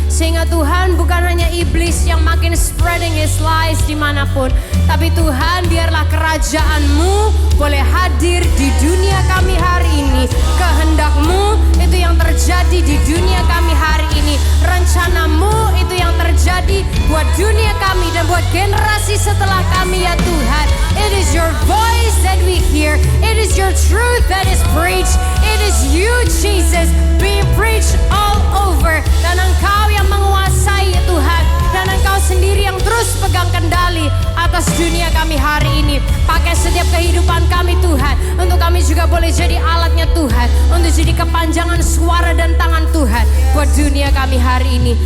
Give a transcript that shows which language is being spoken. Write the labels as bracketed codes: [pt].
[id] Sehingga Tuhan bukan hanya iblis yang makin [en] spreading his lies [id] dimanapun, tapi Tuhan biarlah kerajaan-Mu boleh hadir di dunia kami hari ini. Kehendak-Mu itu yang terjadi di dunia kami hari ini. Rencana-Mu itu yang terjadi buat dunia kami dan buat generasi setelah kami ya Tuhan. [en] It is your voice that we hear. It is your truth that is preached. It is you Jesus being preached all over. [id] Dan Engkau yang menguasai ya Tuhan. Dan Engkau sendiri yang terus pegang kendali atas dunia kami hari ini. Pakai setiap kehidupan kami Tuhan, untuk kami juga boleh jadi alatnya Tuhan, untuk jadi kepanjangan suara dan tangan Tuhan buat dunia kami hari ini.